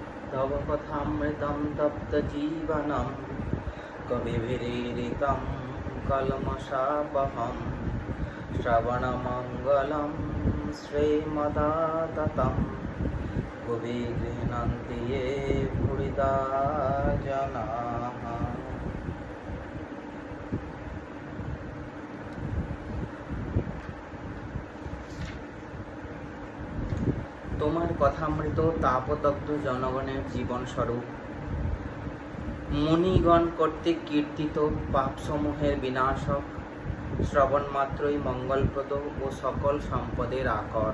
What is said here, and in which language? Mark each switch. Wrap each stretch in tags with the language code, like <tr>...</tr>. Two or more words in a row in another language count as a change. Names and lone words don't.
<sa>तव कथामृतं तप्तजीवनं कविभिरीडितं कल्मषापहं श्रवणमङ्गलं श्रीमदाततं भुवि गृह्णन्ति ये भूरिदा जनाः।</sa> <bn>তোমার কথামৃত তাপদগ্ধ জনগণের জীবন স্বরূপ মুনিগণ কর্তৃক কীর্তিত পাপসমূহের বিনাশক, শ্রবণ মাত্রই মঙ্গলপ্রদ ও সকল সম্পদের আকর।</bn>